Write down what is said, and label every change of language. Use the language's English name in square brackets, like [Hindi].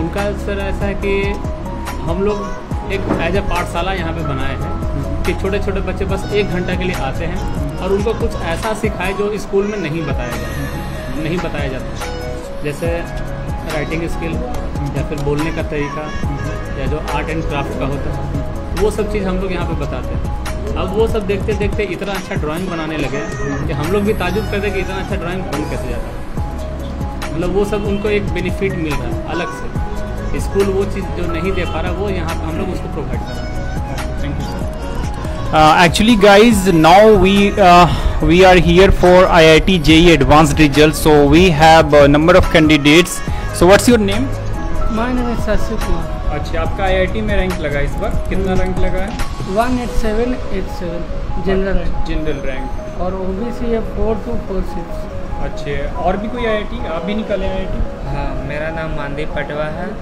[Hindi] उनका सर ऐसा है कि हम लोग एक एज ए पाठशाला यहाँ पे बनाए हैं कि छोटे छोटे बच्चे बस 1 घंटा के लिए आते हैं और उनको कुछ ऐसा सिखाए जो स्कूल में नहीं बताया जाता, जैसे राइटिंग स्किल या फिर बोलने का तरीका या जो आर्ट एंड क्राफ्ट का होता है, वो सब चीज़ हम लोग यहाँ पे बताते हैं। अब वो सब देखते देखते इतना अच्छा ड्राइंग बनाने लगे कि हम लोग भी ताजुब करते कि इतना अच्छा ड्राइंग बन कैसे जाता है। मतलब वो सब उनको एक बेनिफिट मिल रहा है अलग से, स्कूल वो चीज़ जो नहीं दे पा रहा वो यहाँ हम लोग उसको प्रोवाइड कर रहे हैं। Thank you sir. [English] Actually guys, now we are here for IIT JEE advanced results, so we have a number of candidates. So what's your name? My name is Shashi Kumar. [Hindi] अच्छा, आपका आईआईटी में रैंक लगा इस बार, कितना rank लगा है? 18787 general rank. और OBC है 4246। अच्छे, और भी कोई आईआईटी आप भी निकाले आईआईटी? हाँ, मेरा नाम मानदीप पटवा है।